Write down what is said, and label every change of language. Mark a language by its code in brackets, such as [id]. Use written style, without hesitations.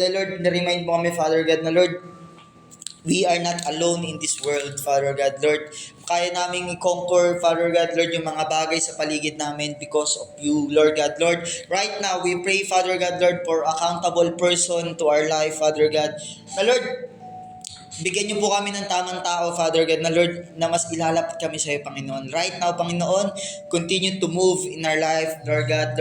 [en] Lord, [tl] na-remind mo kami, [en] Father God, na Lord, we are not alone in this world, Father God. [tl] Lord, kaya namin i-conquer, Father God, Lord, yung mga bagay sa paligid namin [en] because of you, [tl] Lord God. [en] Lord, right now, we pray, Father God, Lord, for accountable person to our life, Father God. [tl] Na Lord, bigyan niyo po kami ng tamang tao, Father God, na Lord, na mas ilalapit kami sa iyo, Panginoon. [en] Right now, Panginoon, continue to move in our life, Lord God.